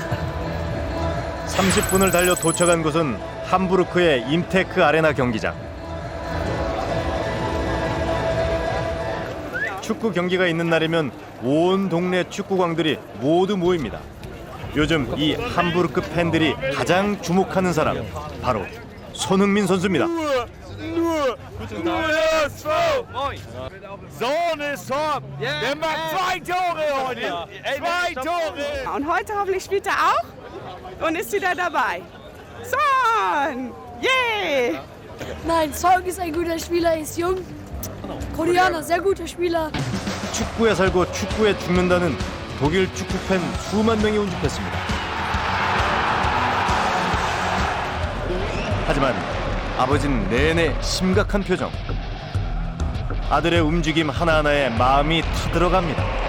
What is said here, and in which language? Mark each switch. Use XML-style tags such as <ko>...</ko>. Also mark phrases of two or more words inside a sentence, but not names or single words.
<ko>30분을 달려 도착한 곳은 함부르크의 임테크 아레나 경기장. 축구 경기가 있는 날이면 온 동네 축구광들이 모두 모입니다. 요즘 이 함부르크 팬들이 가장 주목하는 사람, 바로 손흥민 선수입니다.</ko> <de>Und heute hoffentlich spielt er auch und ist wieder dabei. Son! Yay! Nein, Son ist ein guter Spieler, ist jung. Koreaner, sehr guter Spieler.</de> <ko>축구에 살고 축구에 죽는다는 독일 축구 팬 수만 명이 운집했습니다. 하지만 아버지는 내내 심각한 표정. 아들의 움직임 하나하나에 마음이 타들어갑니다.</ko>